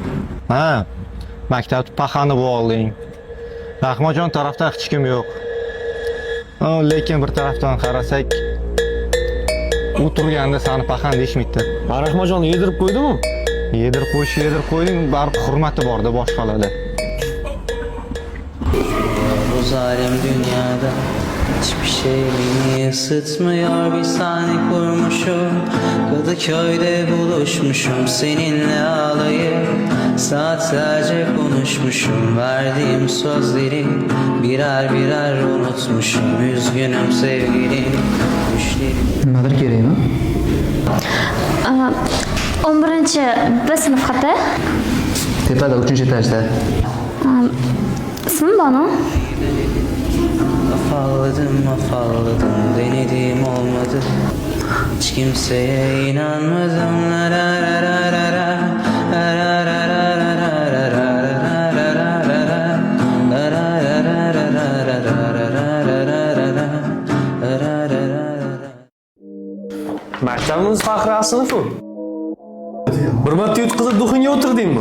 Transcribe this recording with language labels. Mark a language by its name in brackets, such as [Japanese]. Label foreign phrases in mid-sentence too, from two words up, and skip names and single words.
[Uzbek] Ha, maktabni paxani bo'lding. Rahmajon tarafda hech kim yo'q. Lekin bir tarafdan qarasak, u turganda seni paxan deyishmaydi. Rahmajonni yedirib qo'ydimi? Yedirib qo'yding, baribir hurmati bor-da boshqalarda. [Turkish] Bu zalim dünyada hiçbir şey beni ısıtmıyor. Bir sahne kurmuşum, Kadıköy'de buluşmuşum. Seninle ağlayıp saatlerce konuşmuşum. Verdiğim sözleri birer birer unutmuşum. Üzgünüm sevgilim, düşlerim. [Uzbek] Nimadir kerakmi? 11-B sinf xati. Tepada 3-etajda. [Turkish] İsmim Banu. Afalladım, denedim olmadı. Hiç kimseye inanmadım. [Uzbek] Maktabimiz faxriy sinfi. Bir marta yutqizib duxinga o'tirdingmi?